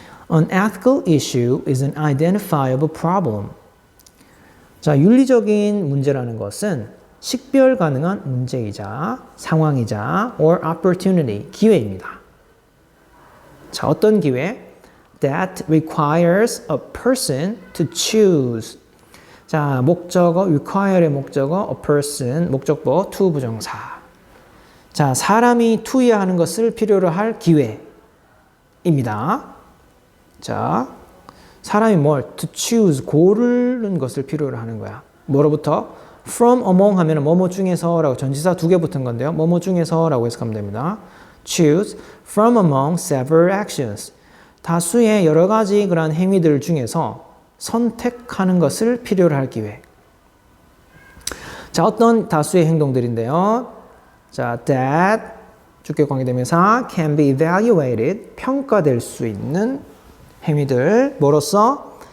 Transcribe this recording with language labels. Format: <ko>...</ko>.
<en>An ethical issue is an identifiable problem.</en> <ko>자, 윤리적인 문제라는 것은 식별 가능한 문제이자 상황이자</ko> <en>or opportunity,</en> <ko>기회입니다. 자, 어떤 기회?</ko> <en>That requires a person to choose.</en> <ko>자, 목적어, require의 목적어,</ko> <en>a person,</en> <ko>목적보, to 부정사. 자, 사람이 투여하는 것을 필요로 할 기회입니다. 자, 사람이 뭘?</ko> <en>To choose,</en> <ko>고르는 것을 필요로 하는 거야. 뭐로부터?</ko> <en>From among</en> <ko>하면 뭐뭐 중에서라고 전치사 2개 붙은 건데요. 뭐뭐 중에서라고 해석하면 됩니다.</ko> <en>Choose from among several actions.</en> <ko>다수의 여러 가지 그러한 행위들 중에서 선택하는 것을 필요로 할 기회. 자, 어떤 다수의 행동들인데요. 자, that 주격 관계대명사</ko> <en>can be evaluated,</en> <ko>평가될 수 있는 행위들. 뭐로써?</ko>